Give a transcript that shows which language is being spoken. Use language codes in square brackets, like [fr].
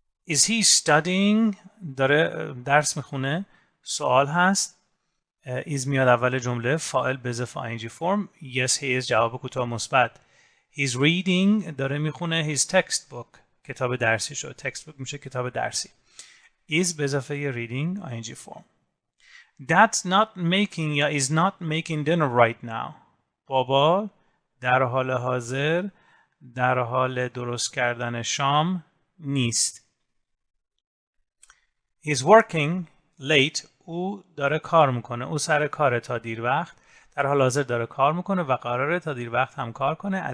[en] Is he studying؟ [fa] داره درس میخونه. سوال هست. is میاد اول جمله. فاعل به اضافه ing فرم. [en] yes he is [fa] جواب کوتاه مثبت. [en] he's reading [fa] داره میخونه [en] his textbook [fa] کتاب درسی شد. textbook میشه کتاب درسی. is به اضافه reading ing فرم. [en] Dad's not making یا is not making dinner right now. [fa] بابا در حال حاضر در حال درست کردن شام نیست. [en] He's working late. [fa] او داره کار میکنه. او سر کاره تا دیر وقت. در حال حاضر داره کار میکنه و قراره تا دیر وقت هم کار کنه.